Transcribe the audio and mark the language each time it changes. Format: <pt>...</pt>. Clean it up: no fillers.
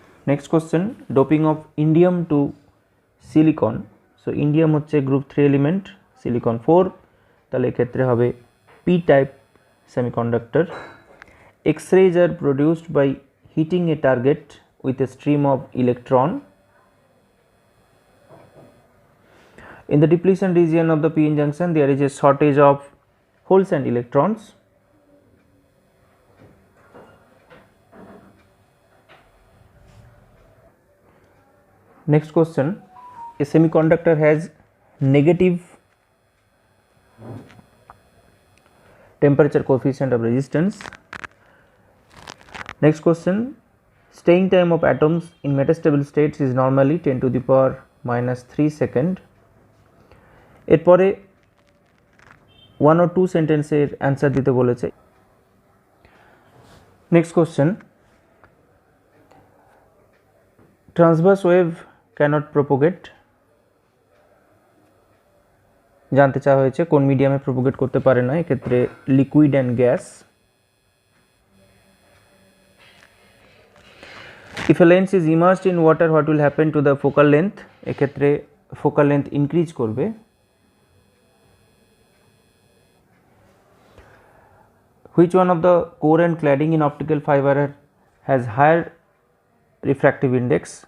<en>Next question, doping of indium to silicon.</en> <bn>So indium হচ্ছে group 3 element, silicon 4, তাহলে এক্ষেত্রে হবে P type semiconductor.</bn> <en>X-rays are produced by heating a target with a stream of electron. In the depletion region of the p-n junction there is a shortage of holes and electrons. Next question, a semiconductor has negative temperature coefficient of resistance. Next question, staying time of atoms in metastable states is normally 10 to the power minus 3 second.</en> <bn>এরপরে 1 or 2 সেন্টেন্সের answer দিতে বলেছে।</bn> <en>next question, transverse wave cannot propagate,</en> <bn>জানতে চাওয়া হয়েছে কোন মিডিয়ামে প্রোপোগেট করতে পারে না, এক্ষেত্রে liquid and gas.</bn> <en>if a lens is immersed in water what will happen to the focal length,</en> <bn>এক্ষেত্রে ফোকাল লেন্থ ইনক্রিজ করবে।</bn> <en>Which one of the core and cladding in optical fiber has higher refractive index?</en>